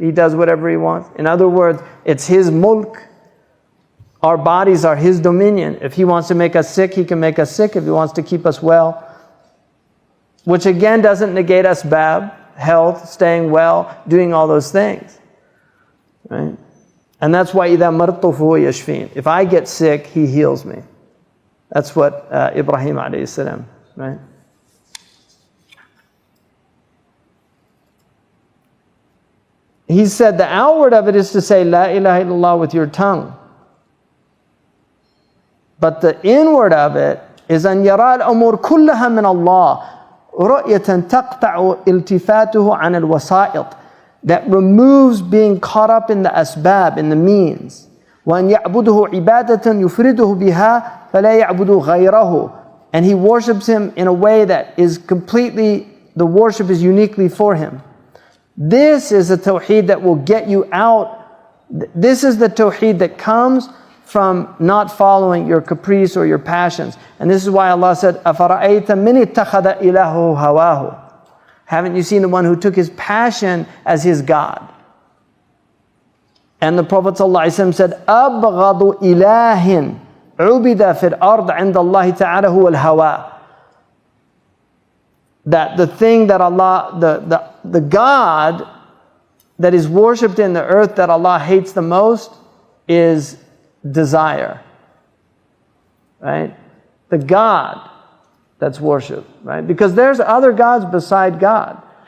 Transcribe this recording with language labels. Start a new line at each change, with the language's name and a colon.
English: He does whatever He wants. In other words, it's His mulk. Our bodies are His dominion. If He wants to make us sick, He can make us sick. If He wants to keep us well, which again doesn't negate asbab, health, staying well, doing all those things. Right? And that's why
Arabic: إِذَا مَرْضْتُ فَهُوَ يَشْفِينِ.
English: If I get sick, He heals me. That's what Ibrahim alayhi salam, right? He said the outward of it is to say La ilaha illallah with your tongue. But the inward of it is
Arabic: أن يرى الأمور كلها من الله رؤية تقطع التفاته عن الوسائط,
English: that removes being caught up in the asbab, in the means.
Arabic: وأن يعبده عبادة يفرده بها فلا يعبد غيره,
English: and he worships Him in a way that is completely, the worship is uniquely for Him. This is a tawheed that will get you out. This is the tawheed that comes from not following your caprice or your passions. And this is why Allah said,
Arabic: أَفَرَأَيْتَ مِنِ اتَّخَذَ إِلَهُ هَوَاهُ.
English: Haven't you seen the one who took his passion as his God? And the Prophet ﷺ said,
Arabic: أَبْغَضُ إِلَهٍ عُبِدَ فِي الْأَرْضِ عِنْدَ اللَّهِ تَعَالَى هُوَ الْهَوَى.
English: That the thing that Allah, the God that is worshipped in the earth that Allah hates the most is desire. Right? The God that's worshipped. Right? Because there's other gods beside God.